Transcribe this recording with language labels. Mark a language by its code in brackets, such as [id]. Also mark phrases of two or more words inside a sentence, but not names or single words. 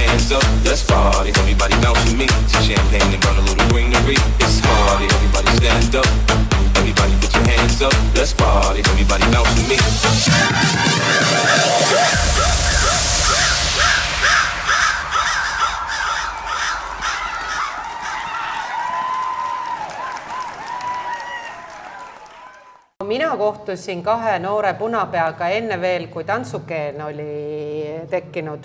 [en] up, let's party. Everybody bounce with me. Some champagne and run a little greenery. It's party, everybody stand up. Everybody put your hands up, let's party. Everybody bounce with me. [et] Mina kohtusin 2 noore punapeaga enne veel, kui tantsukeen oli tekkinud.